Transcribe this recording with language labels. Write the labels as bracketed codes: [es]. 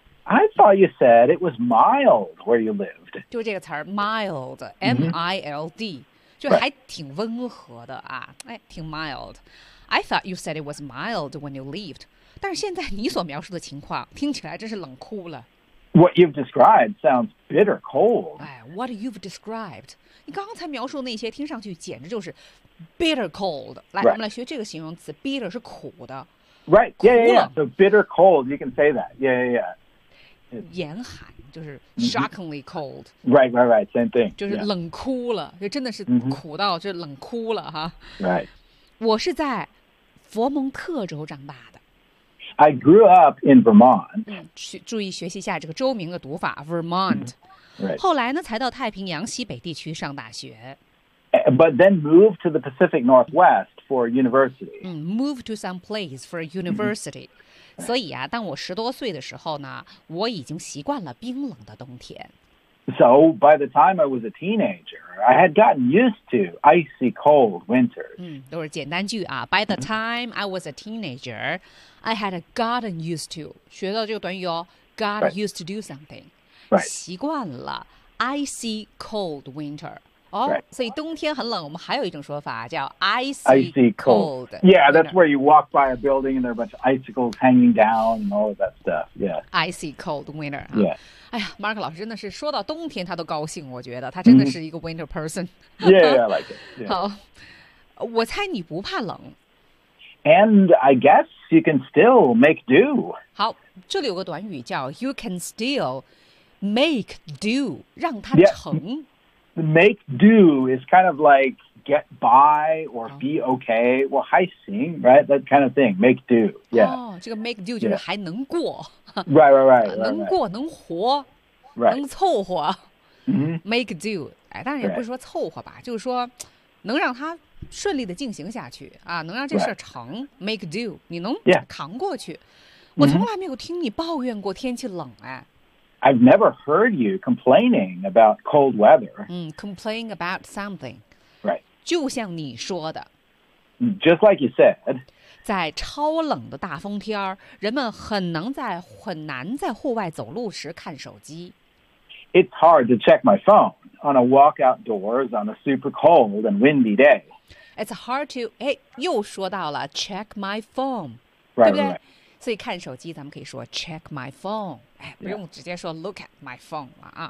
[en] I thought you said it was mild where you lived. [zh] 就这个词儿 mild, M-I-L-D,、 mm-hmm. 就还挺温和的啊，哎，挺 mild. [en] I thought you said it was mild when you lived. [zh] 但是现在你所描述的情况听起来真是冷酷了。 [en] What you've described sounds bitter cold. [zh] 哎 , [en] what you've described. [zh] 你刚才描述那些听上去简直就是 bitter cold. 来、 [en] right. [zh] 我们来学这个形容词 ,bitter 是苦的。 [en] Right, yeah, yeah, yeah. So bitter cold, you can say that. Yeah, yeah, yeah. [zh] 严寒就是 shockingly cold、 [en] mm-hmm. right right right same thing [zh] 就是冷哭了、 [en] yeah. [zh] 就真的是苦到、 mm-hmm. 就冷哭了哈 [en] right [zh] 我是在佛蒙特州长大的 [en] I grew up in Vermont、 [zh] 注意学习一下这个州名的读法 Vermont、 [en] mm-hmm. right. [zh] 后来呢才到太平洋西北地区上大学 [en] but then moved to the Pacific Northwest for university、 moved to some place for university、 mm-hmm. [zh] 所以啊，当我十多岁的时候呢，我已经习惯了冰冷的冬天。 [en] So by the time I was a teenager, I had gotten used to icy cold winters. [zh] 都是简单句啊。 [en] By the time I was a teenager, I had gotten used to. [zh] 学到这个短语哦 ,got [en] right. used to do something. Right. [zh] 习惯了 [en] icy cold winter. [zh] 哦、 [en] oh, right. ， [zh] 所以冬天很冷，我们还有一种说法叫 [en] icy cold. Yeah, that's where you walk by a building and there are a bunch of icicles hanging down and all of that stuff. Yeah, icy cold winter. Yeah. [zh] 哎呀 ，Mark 老师真的是说到冬天他都高兴，我觉得他真的是一个 winter person. [en] Yeah, yeah, I like it. Yeah. [zh] 好，我猜你不怕冷。 [en] And I guess you can still make do. [zh] 好，这里有个短语叫 [en] you can still make do， [zh] 让它成。 [en] Yeah. Make do is kind of like get by or be okay. Well, [zh] 还行 [en] right? That kind of thing. Make do. Yeah. [zh] Oh, 这个 make do 就是还能过。 [en] Yeah. Right, right, right. [zh] 能过能活。 [en] Right. [zh] 能凑合。 Mm-hmm. [en] Make do. [zh] 哎，但也不是说凑合吧，就是说能让它顺利的进行下去啊，能让这事成。 Make do. 你能扛过去。我从来没有听你抱怨过天气冷哎。 [en] I've never heard you complaining about cold weather. Complain about something. Right. [zh] 就像你说的。 [en] Just like you said. [zh] 在超冷的大风天人们很难在户外走路时看手机。 [en] It's hard to check my phone on a walk outdoors on a super cold and windy day. It's hard to, [zh] 又说到了 [en] check my phone. Right, right, right. [zh] 所以看手机咱们可以说 check my phone. 不用直接说 [en] look at my phone [zh] 了啊。